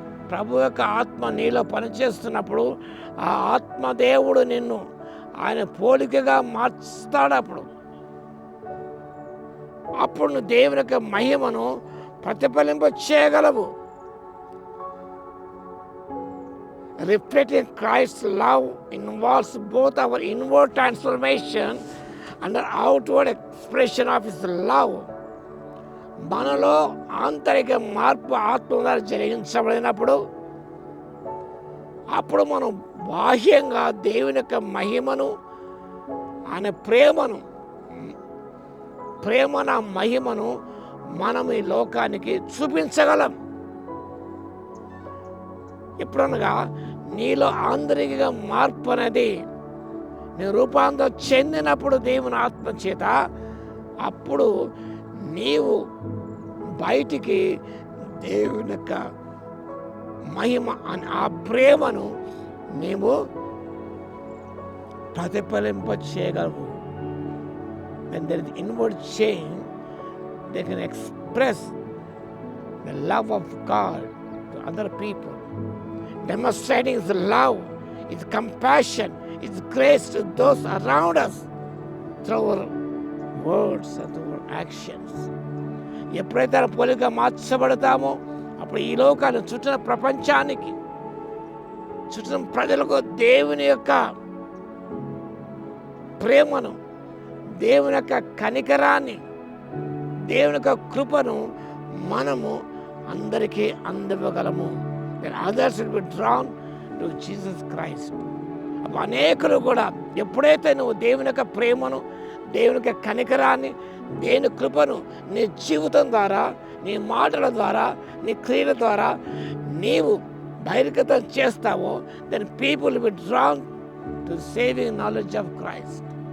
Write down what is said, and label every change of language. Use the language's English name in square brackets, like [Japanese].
[Telugu] ప్రభు యొక్క ఆత్మ నీలో పనిచేస్తున్నప్పుడు ఆ ఆత్మదేవుడు నిన్ను ఆయన పోలికగా మార్చుతాడు. అప్పుడు నువ్వు దేవుని యొక్క మహిమను ప్రతిఫలింప చేయగలవు. [English] Reflecting Christ's love involves both our inward transformation and the outward expression of His love. [Telugu] మనలో ఆంతరిక మార్పు ఆత్మ ద్వారా జరిగించబడినప్పుడు అప్పుడు మనం బాహ్యంగా దేవుని యొక్క మహిమను, ఆయన ప్రేమన మహిమను మనం ఈ లోకానికి చూపించగలం. ఎప్పుడనగా నీలో ఆంతరిక మార్పు అనేది నీ రూపాంతరం చెందినప్పుడు దేవుని ఆత్మ చేత, అప్పుడు నీవు బయటికి దేవుని యొక్క మహిమ అని ఆ ప్రేమను నీవు ప్రతిఫలింప చేయగలవు. [English] When there is inward change, they can express the love of God to other people. Demonstrating His love, His compassion, His grace to those around us through our words and through our actions. [Telugu] ఎప్పుడైతే పోలిక మార్చబడతామో అప్పుడు ఈ లోకాన్ని చుట్టిన ప్రపంచానికి, చుట్టిన ప్రజలకు దేవుని యొక్క ప్రేమను, దేవుని యొక్క కనికరాన్ని, దేవుని యొక్క కృపను మనము అందరికీ అందివ్వగలము. [English] then others will be drawn to Jesus Christ. [Telugu] అనేకులు కూడా ఎప్పుడైతే నువ్వు దేవుని యొక్క ప్రేమను, దేవుని యొక్క కనికరాన్ని, దేవుని కృపను నీ జీవితం ద్వారా, నీ మాటల ద్వారా, నీ క్రియల ద్వారా నీవు బహిర్గతం చేస్తావో, [English] Then people will be drawn to saving knowledge of Christ.